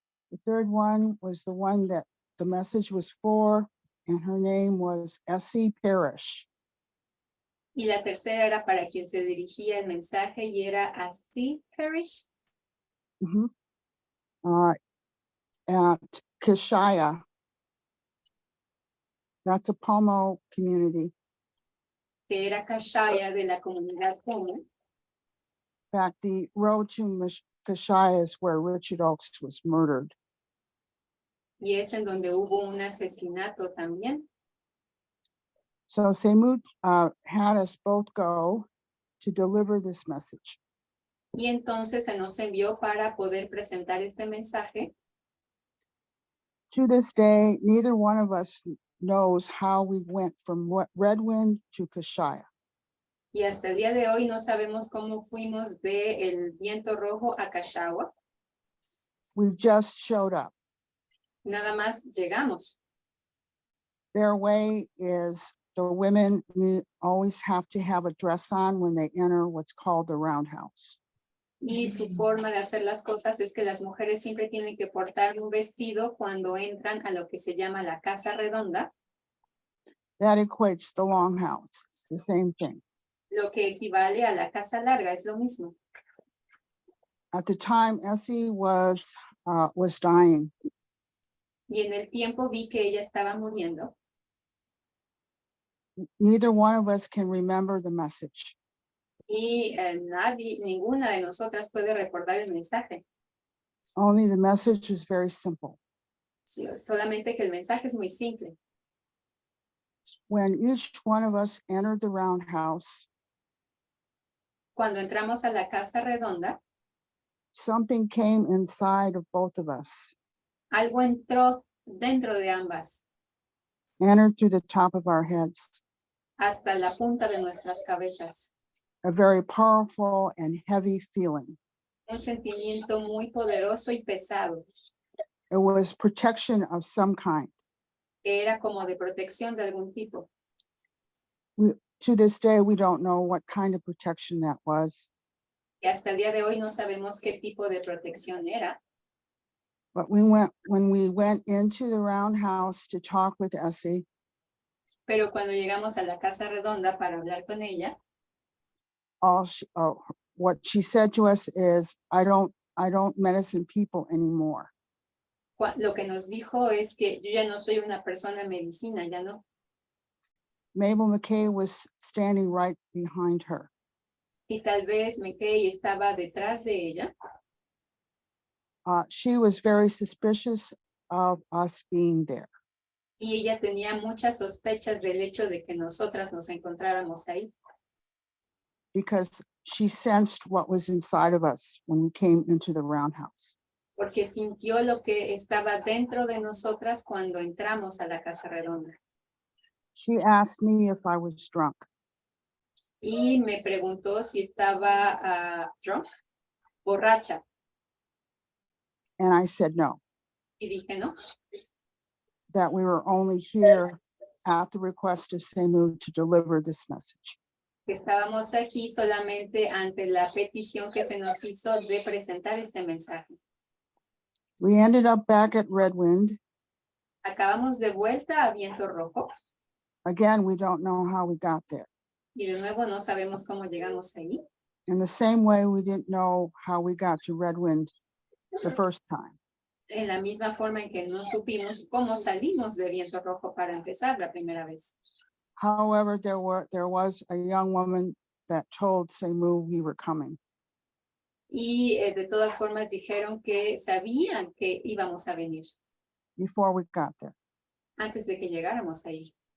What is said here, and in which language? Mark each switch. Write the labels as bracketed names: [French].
[English] The third one was the one that the message was for, and her name was S.C. Parrish. [Spanish] Y la tercera era para quien se dirigía el mensaje y era S.C. Parrish. [English] At Kashaya. That's a Pomo community. [Spanish] Que era Kashaya de la comunidad Pomo. [English] In fact, the road to Kashaya is where Richard Oakes was murdered. [Spanish] Y es en donde hubo un asesinato también. [English] So Semu had us both go to deliver this message. [Spanish] Y entonces se nos envió para poder presentar este mensaje. [English] To this day, neither one of us knows how we went from Redwind to Kashaya. [Spanish] Y hasta el día de hoy no sabemos cómo fuimos de el viento rojo a Kashawa. [English] We just showed up. [Spanish] Nada más llegamos. [English] Their way is the women always have to have a dress on when they enter what's called the roundhouse. [Spanish] Y su forma de hacer las cosas es que las mujeres siempre tienen que portar un vestido cuando entran a lo que se llama la casa redonda. [English] That equates the longhouse. It's the same thing. [Spanish] Lo que equivale a la casa larga, es lo mismo. [English] At the time, Essie was dying. [Spanish] Y en el tiempo vi que ella estaba muriendo. [English] Neither one of us can remember the message. [Spanish] Y ninguna de nosotras puede recordar el mensaje. [English] Only the message was very simple. [Spanish] Sí, solamente que el mensaje es muy simple. [English] When each one of us entered the roundhouse, [Spanish] Cuando entramos a la casa redonda, [English] something came inside of both of us, [Spanish] algo entró dentro de ambas, [English] entered through the top of our heads, [Spanish] hasta la punta de nuestras cabezas. [English] a very powerful and heavy feeling. [Spanish] Un sentimiento muy poderoso y pesado, [English] It was protection of some kind. [Spanish] que era como de protección de algún tipo. [English] To this day, we don't know what kind of protection that was, [Spanish] Y hasta el día de hoy no sabemos qué tipo de protección era. [English] but when we went into the roundhouse to talk with Essie, [Spanish] Pero cuando llegamos a la casa redonda para hablar con ella, [English] what she said to us is, I don't medicine people anymore. [Spanish] lo que nos dijo es que yo ya no soy una persona en medicina, ya no. [English] Mabel McKay was standing right behind her. [Spanish] Y tal vez McKay estaba detrás de ella. [English] She was very suspicious of us being there. [Spanish] Y ella tenía muchas sospechas del hecho de que nosotras nos encontráramos ahí. [English] Because she sensed what was inside of us when we came into the roundhouse. [Spanish] Porque sintió lo que estaba dentro de nosotras cuando entramos a la casa redonda. [English] She asked me if I was drunk. [Spanish] Y me preguntó si estaba drunk, borracha. [English] And I said no, [Spanish] Y dije no, [English] that we were only here at the request of Semu to deliver this message. [Spanish] que estábamos aquí solamente ante la petición que se nos hizo de presentar este mensaje. [English] We ended up back at Redwind. [Spanish] Acabamos de vuelta a Viento Rojo [English] Again, we don't know how we got there. [Spanish] y de nuevo no sabemos cómo llegamos ahí. [English] In the same way, we didn't know how we got to Redwind the first time. [Spanish] En la misma forma en que no supimos cómo salimos de Viento Rojo para empezar la primera vez. [English] However, there was a young woman that told Semu we were coming. [Spanish] Y de todas formas dijeron que sabían que íbamos a venir [English] Before we got there. [Spanish] antes de que llegáramos ahí.